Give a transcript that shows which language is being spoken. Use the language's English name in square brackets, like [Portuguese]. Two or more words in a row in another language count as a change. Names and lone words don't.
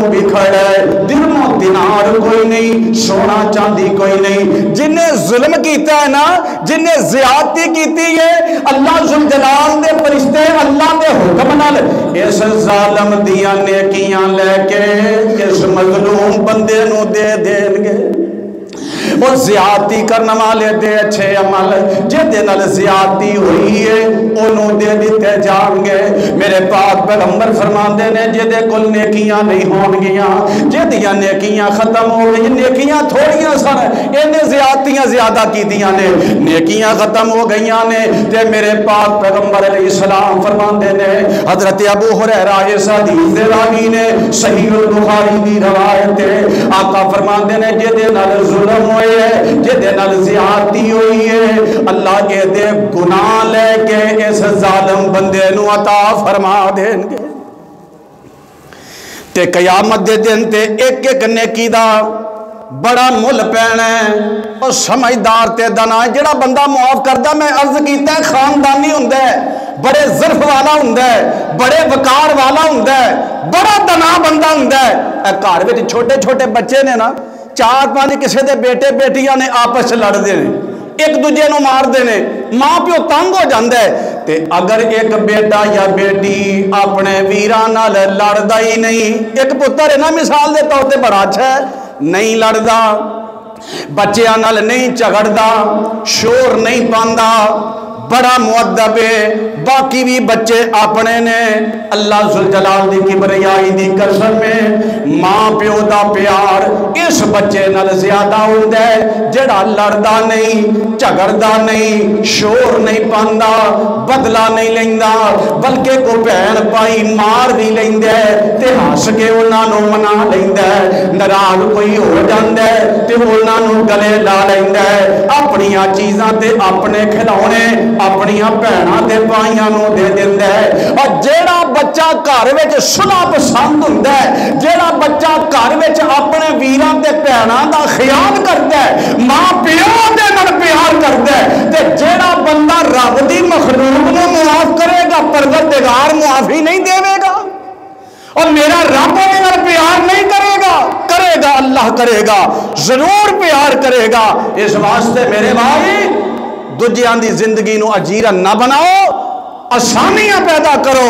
[Punjabi] بھی کھڑا ہے، درم و دینار کوئی نہیں، سونا چاندی کوئی نہیں، جن نے ظلم کیتا ہے نا، جن نے زیادتی کیتی ہے، اللہ ذوالجلال دے فرشتے اللہ دے حکم نال اس ظالم دیاں نیکیاں لے کے اس مظلوم بندے نو دے دین گے، اور زیادتی کرنے والے دے اچھے عمل جہدے نال زیادتی ہوئی ہے انہوں دے دیتے جان گے۔ میرے پاک پیغمبر فرماندے نے جہدے کل نیکیاں نہیں ہون گیاں، جہدیاں نیکیاں ختم ہو گئی، نیکیاں تھوڑیاں سن، انہیں زیادتیاں زیادہ کی دیاں نے، نیکیاں ختم ہو گئیاں نے، تے میرے پاک پیغمبر [Arabic] علیہ السلام [Punjabi] فرماندے نے حضرت ابو ہریرہ اس حدیث دے راوی نے صحیح البخاری دی روایت ہے، آقا فرماندے نے جہدے نال ظلم ہوئے جہدے نال زیادتی ہوئی ہے اللہ کے دے گناہ لے کے اس ظالم بندے نو عطا فرما دیں گے، تے قیامت دے دن تے ایک ایک نیکی دا بڑا مل پینا ہے، اور سمجھدار تے دانا ہے جڑا بندہ معاف کردا، میں عرض کیتا ہے خاندانی ہوندا ہے، بڑے ظرف والا ہوندا ہے، بڑے وقار والا ہوندا ہے، بڑا دنا بندہ ہوندا ہے۔ اے گھر وچ چھوٹے چھوٹے بچے نے نا، چار پانچ کسی دے بیٹے بیٹیاں نے آپس لڑ دے ایک دوجے نو مار دے ماں پیو تنگ ہو جاندے تے اگر ایک بیٹا یا بیٹی اپنے ویران نال لڑدا ہی نہیں، ایک پتر ہے نا مثال دے طور تے بڑا اچھا ہے، نہیں لڑدا، بچیاں نال نہیں جھگڑدا، شور نہیں پاندا، بڑا مؤدب ہے، باقی بھی بچے اپنے نے، اللہ ذوالجلال دی کبریائی دی قسم میں ماں پیو دا پیار اس بچے نال زیادہ ہوندا ہے جڑا لڑدا نہیں، جھگڑدا نہیں، شور نہیں پاندا، بدلہ نہیں لیندا، بلکہ کو بہن پائی مار بھی لیندا ہے تے ہس کے انہاں نو منا لیندا ہے، ناراض کوئی ہو جاندا ہے تے انہاں نو گلے لا لیندا ہے، اپنی چیزاں تے اپنے کھلونے اپنی بہناں تے بھائیاں نو دے دیندا ہے۔ اور جیڑا بچہ گھر وچ صلح پسند ہوندا ہے، جیڑا بچہ گھر وچ اپنے ویراں تے بہناں دا خیال کردا ہے، ماں پیو دے نال پیار کردا ہے، تے جیڑا بندہ رب دی مخلوق نو معاف کرے گا پروردگار معافی نہیں دے گا، اور میرا رب میرے نال پیار نہیں کرے گا، کرے گا اللہ کرے گا، ضرور پیار کرے گا۔ اس واسطے میرے بھائی دوجیاں دی زندگی نو اجیرا نہ بناؤ، آسانیاں پیدا کرو۔